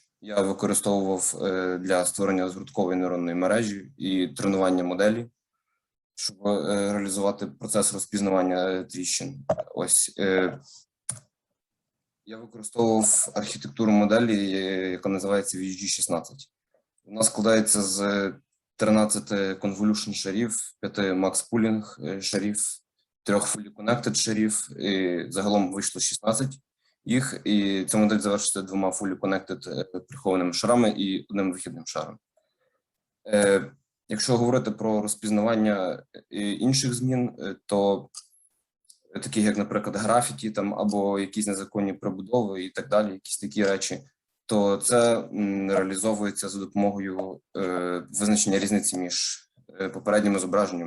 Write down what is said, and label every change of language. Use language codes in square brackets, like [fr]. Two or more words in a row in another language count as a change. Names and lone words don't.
[uk] Я використовував для створення згорткової нейронної мережі і тренування моделі, щоб реалізувати процес розпізнавання тріщин. Я використовував архітектуру моделі, яка називається VHG-16. Вона складається з 13 convolution шарів, 5 [en] max pooling [uk] шарів, 3 [en] fully connected [uk] шарів, і загалом вийшло 16 їх, і ця модель завершується 2 [en] fully connected [uk] прихованими шарами і 1 вихідним шаром. Якщо говорити про розпізнавання інших змін, то таких як, наприклад, графіті там, або якісь незаконні прибудови і так далі, якісь такі речі, то це реалізовується за допомогою визначення різниці між попередніми зображеннями.